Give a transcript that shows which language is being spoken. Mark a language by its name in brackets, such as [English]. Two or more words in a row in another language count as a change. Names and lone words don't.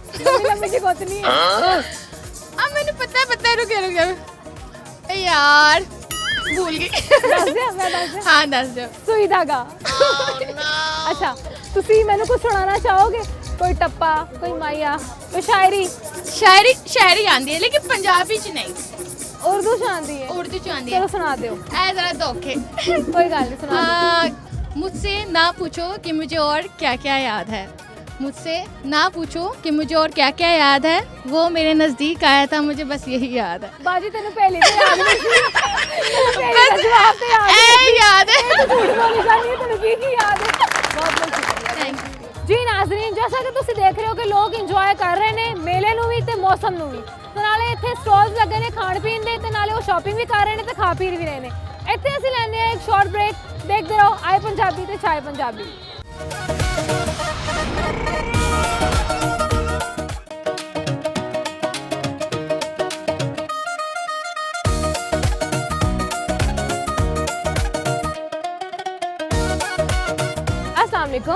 [Punjabi] ਲੰਮੀ ਜਿਹੀ ਗੁੱਤ ਨਹੀਂ ਹੈ। ਆ ਮੈਨੂੰ ਪਤਾ ਰੁਕ ਯਾਰ ਭੁੱਲ ਗਈ। ਦੱਸ ਦਿਆਂ? ਮੈਂ ਦੱਸ ਦਿਆਂ। ਹਾਂ ਦੱਸ ਦਿਓ। ਸੂਈ ਧਾਗਾ। ਅੱਛਾ ਤੁਸੀਂ ਮੈਨੂੰ ਕੁਝ ਸੁਣਾਉਣਾ ਚਾਹੋਗੇ? ਕੋਈ ਟੱਪਾ, ਕੋਈ ਮਾਇਆ, ਕੋਈ ਸ਼ਾਇਰੀ? ਸ਼ਾਇਰੀ ਆਂਦੀ ਹੈ ਲੇਕਿਨ ਪੰਜਾਬੀ ਚ ਨਹੀਂ, ਉਰਦੂ ਚ ਆਉਂਦੀ ਹੈ? ਉਰਦੂ ਚ ਆਂਦੀ ਚਲੋ है। ਸੁਣਾ ਦਿਓ। ਐ ਜਰਾ ਧੋਖੇ। ਕੋਈ ਗੱਲ ਨਹੀਂ, ਸੁਣਾ ਦਿਓ। [Urdu] مجھ سے نہ پوچھو کہ مجھے اور کیا کیا یاد ہے، مجھ سے نہ پوچھو کہ مجھے اور کیا کیا یاد ہے، وہ میرے نزدیک آیا تھا، مجھے بس یہی یاد ہے. [Punjabi] ਬਾਜੀ ਤੈਨੂੰ ਪਹਿਲੇ ਤੇ ਯਾਦ ਨਹੀਂ ਸੀ? ਤੈਨੂੰ ਪਹਿਲੇ ਦਾ ਜਵਾਬ ਤੇ ਯਾਦ ऐ ਨਹੀਂ? ਯਾਦ ਹੈ। ਇਹ ਤਾਂ ਝੂਠ ਬੋਲੀ ਜਾਂਦੀ ਹੈ, ਤੈਨੂੰ ਕੀ ਯਾਦ ਹੈ? ਬਹੁਤ ਬਹੁਤ ਸ਼ੁਕਰੀਆ। [English] thank you. [Punjabi] ਜੀ ਨਾਜ਼ਰੀਨ, ਜੈਸਾ ਕਿ ਤੁਸੀਂ ਦੇਖ ਰਹੇ ਹੋ ਕਿ ਲੋਕ ਇੰਜੋਏ ਕਰ ਰਹੇ ਨੇ ਮੇਲੇ ਨੂੰ ਵੀ ਤੇ ਮੌਸਮ ਨੂੰ ਵੀ, ਤੇ ਨਾਲੇ ਇੱਥੇ ਸਟਾਲਸ ਲੱਗੇ ਨੇ ਖਾਣ ਪੀਣ ਦੇ, ਤੇ ਨਾਲੇ ਉਹ ਸ਼ਾਪਿੰਗ ਵੀ ਕਰ ਰਹੇ ਨੇ ਤੇ ਖਾ ਪੀ ਵੀ ਰਹੇ ਨੇ। ਇੱਥੇ ਅਸੀਂ ਲੈਂਦੇ ਹਾਂ ਇੱਕ [English] short break. [Punjabi] ਦੇਖਦੇ ਰਹੋ ਆਏ ਪੰਜਾਬੀ ਤੇ ਚਾਏ ਪੰਜਾਬੀ। [Arabic] السلام عليكم.